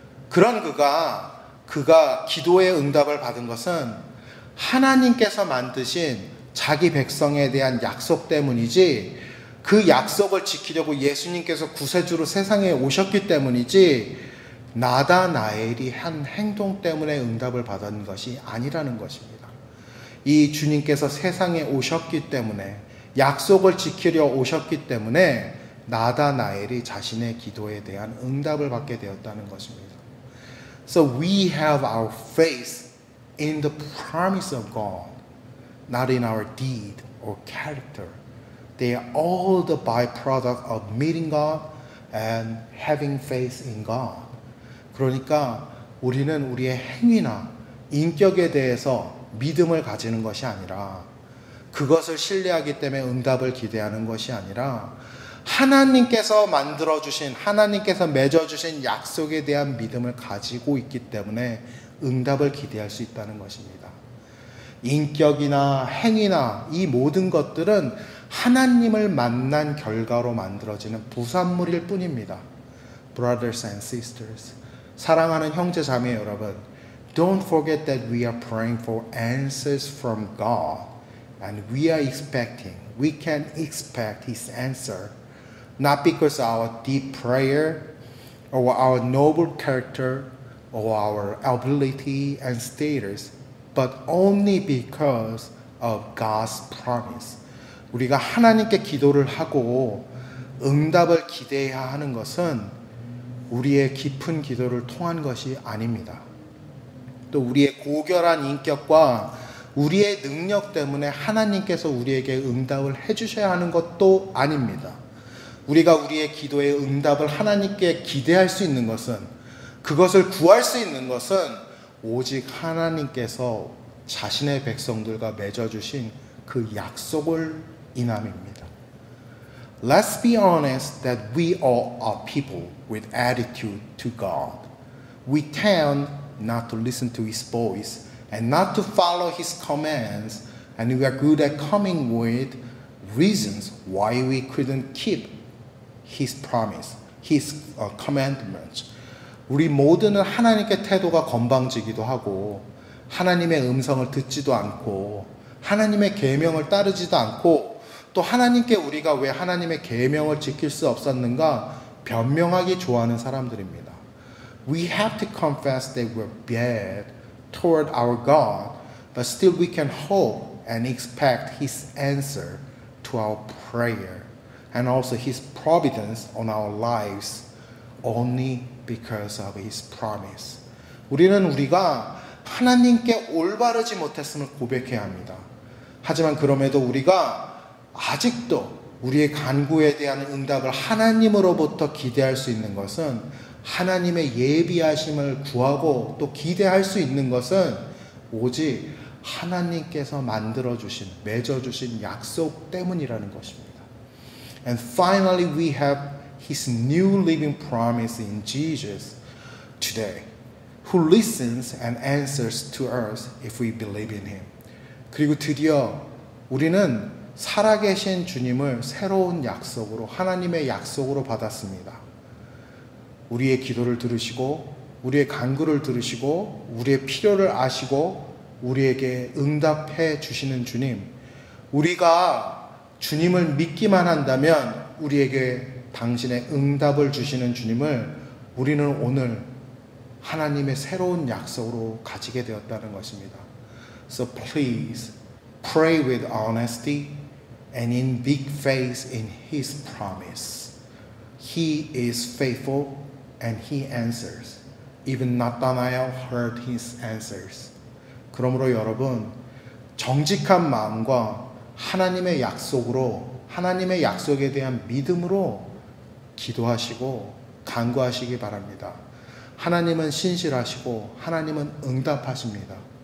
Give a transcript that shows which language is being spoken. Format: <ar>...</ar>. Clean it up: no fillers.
<ko>그런 그가 기도의 응답을 받은 것은 하나님께서 만드신 자기 백성에 대한 약속 때문이지, 그 약속을 지키려고 예수님께서 구세주로 세상에 오셨기 때문이지, 나다나엘이 한 행동 때문에 응답을 받은 것이 아니라는 것입니다. 이 주님께서 세상에 오셨기 때문에, 약속을 지키려 오셨기 때문에 나다나엘이 자신의 기도에 대한 응답을 받게 되었다는 것입니다.</ko> <en>So we have our faith in the promise of God, not in our deed or character. They are all the byproduct of meeting God and having faith in God.</en> <ko>그러니까 우리는 우리의 행위나 인격에 대해서 믿음을 가지는 것이 아니라, 그것을 신뢰하기 때문에 응답을 기대하는 것이 아니라, 하나님께서 만들어주신, 하나님께서 맺어주신 약속에 대한 믿음을 가지고 있기 때문에 응답을 기대할 수 있다는 것입니다. 인격이나 행위나 이 모든 것들은 하나님을 만난 결과로 만들어지는 부산물일 뿐입니다.</ko> <en>Brothers and sisters,</en> <ko>사랑하는 형제 자매 여러분,</ko> <en>don't forget that we are praying for answers from God, and we can expect His answer, not because of our deep prayer or our noble character or our ability and status, but only because of God's promise.</en> <ko>우리가 하나님께 기도를 하고 응답을 기대해야 하는 것은 우리의 깊은 기도를 통한 것이 아닙니다. 또 우리의 고결한 인격과 우리의 능력 때문에 하나님께서 우리에게 응답을 해주셔야 하는 것도 아닙니다. 우리가 우리의 기도의 응답을 하나님께 기대할 수 있는 것은, 그것을 구할 수 있는 것은 오직 하나님께서 자신의 백성들과 맺어주신 그 약속을 인함입니다.</ko> <en>Let's be honest that we all are people with attitude to God. We tend not to listen to His voice and not to follow His commands, and we are good at coming with reasons why we couldn't keep His promise, His commandments.</en> <ko>우리 모두는 하나님께 태도가 건방지기도 하고 하나님의 음성을 듣지도 않고 하나님의 계명을 따르지도 않고 또 하나님께 우리가 왜 하나님의 계명을 지킬 수 없었는가 변명하기 좋아하는 사람들입니다.</ko> <en>We have to confess that we're bad toward our God, but still we can hope and expect His answer to our prayer and also His providence on our lives only because of His promise.</en> <ko>우리는 우리가 하나님께 올바르지 못했음을 고백해야 합니다. 하지만 그럼에도 우리가 아직도 우리의 간구에 대한 응답을 하나님으로부터 기대할 수 있는 것은 하나님의 예비하심을 구하고 또 기대할 수 있는 것은 오직 하나님께서 만들어주신, 맺어주신 약속 때문이라는 것입니다.</ko> <en>And finally we have His new living promise in Jesus today, who listens and answers to us if we believe in Him.</en> <ko>그리고 드디어 우리는 살아계신 주님을 새로운 약속으로, 하나님의 약속으로 받았습니다. 우리의 기도를 들으시고 우리의 간구를 들으시고 우리의 필요를 아시고 우리에게 응답해 주시는 주님, 우리가 주님을 믿기만 한다면 우리에게 당신의 응답을 주시는 주님을 우리는 오늘 하나님의 새로운 약속으로 가지게 되었다는 것입니다.</ko> <en>So please pray with honesty and in big faith in His promise. He is faithful and He answers. Even Nathanael heard His answers.</en> <ko>그러므로 여러분, 정직한 마음과 하나님의 약속으로, 하나님의 약속에 대한 믿음으로 기도하시고 간구하시기 바랍니다. 하나님은 신실하시고 하나님은 응답하십니다.</ko>